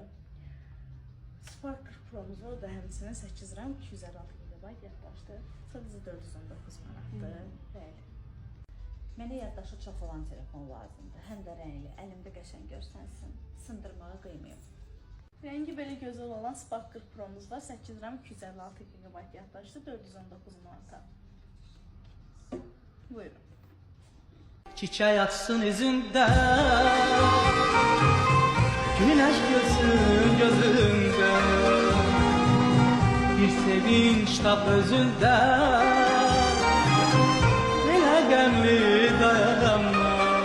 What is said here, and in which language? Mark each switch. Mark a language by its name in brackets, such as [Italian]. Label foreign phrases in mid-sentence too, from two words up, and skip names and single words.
[Azerbaijani] Spark 40 Pro'muz var, o da həmçinin 8 RAM 256 GB yaddaşdır. Sadəcə 419 manatdır. Bəli. Mənə yaddaşı çox olan telefon lazımdır. Həm də rəngli, əlimdə qəşəng görsənsin. Sındırmağa qıymayım. Rəngi belə gözəl olan Spark 40 Pro'muz var, 8 RAM 256 GB yaddaşdır, 419 manata. Buyurun. [Turkish] Çiçek açsın yüzünde, güneş görsün gözünde, bir sevinç tap özünde, hele gemli dayanma.